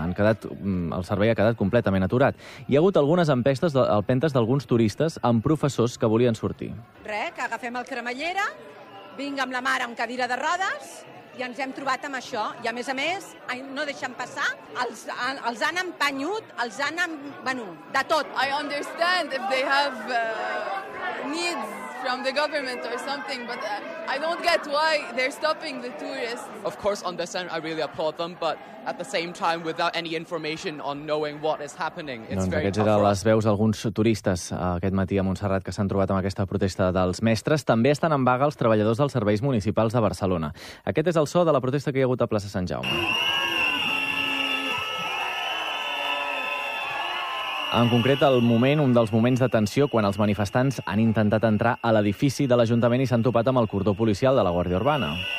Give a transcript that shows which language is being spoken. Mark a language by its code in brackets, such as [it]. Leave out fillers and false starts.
[ca] El servei ha quedat completament aturat. Hi ha hagut algunes empentes d'alguns turistes amb professors que volien sortir. Res, que agafem el Cremallera, vinc amb la mare amb cadira de rodes i ens hem trobat amb això. I, a més, no deixen passar. Els han empenyut, els han... Bueno, de tot. [en] I understand if they have needs from the government or something, but I don't get why they're stopping the tourists. Of course, on this end, I really applaud them, but at the same time, without any information on knowing what is happening, it's [ca] doncs [en] very [ca] aquests eren les veus d'alguns turistes aquest matí a Montserrat que s'han trobat amb aquesta protesta dels mestres. També estan en vaga els treballadors dels serveis municipals de Barcelona. Aquest és el so de la protesta que hi ha hagut a plaça Sant Jaume. En concret, el moment, un dels moments de tensió, quan els manifestants han intentat entrar a l'edifici de l'Ajuntament i s'han topat amb el cordó policial de la Guàrdia Urbana.